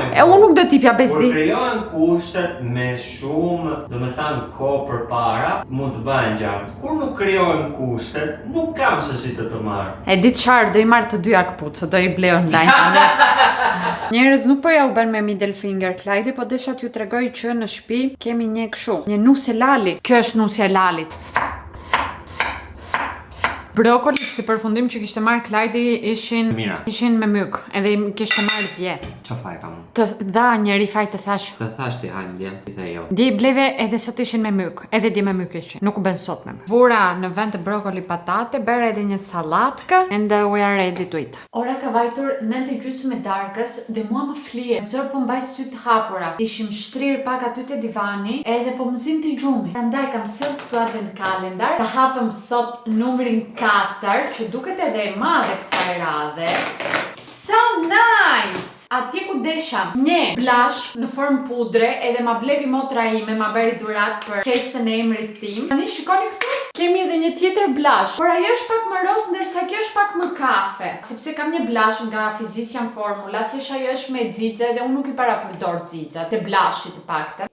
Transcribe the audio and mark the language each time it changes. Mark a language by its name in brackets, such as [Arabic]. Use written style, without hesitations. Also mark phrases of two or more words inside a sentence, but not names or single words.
[Albanian] E unë nuk do t'ipja bezdi. Kur krijohen kushtet me shumë, do me thanë kohë përpara, mund të bëhen gjatë. Kur nuk krijohen kushtet, nuk kam se si të marr. E di çfarë, do i marr të dyja këpucë, do i blej online. Njerëz nuk po ja u bën me [English] middle finger [Albanian] Clyde, po desha t'ju tregoj që në shtëpi kemi një kështu, një nusë lali. Kjo është nusja e lalit. Brokolit si përfundim që kishte marrë Clyde ishin me myk, edhe i kishte marrë dje. Çfarë faj kam? Të dha njëri faj të thash. Të thash ti hajnë dje, ti dhe jo. Dje i bleve edhe sot ishin me myk, edhe dje me myk ishin, nuk u bën sot me myk. Vura në vend të brokoli patate, bera edhe një sallatka, [English] and we are ready to eat. [Albanian] Ora ka vajtur 9:30 e darkës dhe mua më flije. Zor po mbaj syt hapura. Ishim shtrir pak aty te divani, edhe po më zinte i gjumi. Prandaj kam sjell këtu advent kalendar, ta hapëm sot numrin 4, që duket edhe e madhe kësaj radhe. [English] So nice! [Albanian] Atje ku desha një blash në formë pudre, edhe ma blevi motra ime, ma beri dhurat për festën e emrit tim. Tani shikoni këtu, kemi edhe një tjetër blash, por ajo është pak më roz, ndërsa kjo është pak më kafe. Sepse kam një blash nga Physician Formula, thjesht ajo është me xixe dhe unë nuk i parapërdor xixa, te blashi të paktën.